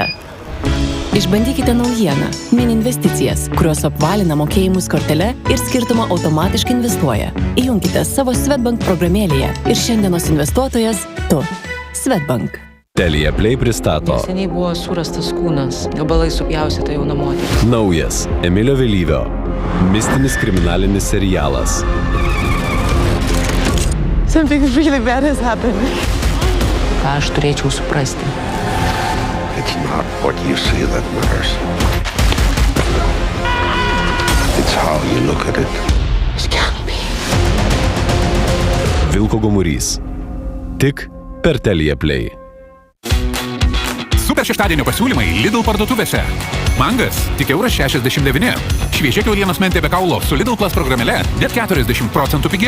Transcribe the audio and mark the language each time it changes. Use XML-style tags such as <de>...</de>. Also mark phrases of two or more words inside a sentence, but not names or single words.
<lt>Išbandykite naujieną – mini investicijas, kurios apvalina mokėjimus kortele ir skirtumą automatiškai investuoja. Įjunkite savo Swedbank programėlėje ir šiandienos investuotojas – tu. Swedbank. Telia Play pristato Neseniai buvo surastas kūnas, gabalai supjaustyta jauna moteris. naujas Emilio Vėlyvio mistinis kriminalinis serialas.</lt> <en>Something really bad has happened.</en> <lt>Ką aš turėčiau suprasti?</lt> <en>It's not what you see that matters. It's how you look at it.</en> <lt>Vilko gomurys. Tik per Telia Play. Super šeštadienio pasiūlymai Lidl parduotuvėse. Mangas tik €1,69. Šviežia kiaulienos mentė be kaulo su Lidl Plus programėle net 40% pigiau.</lt>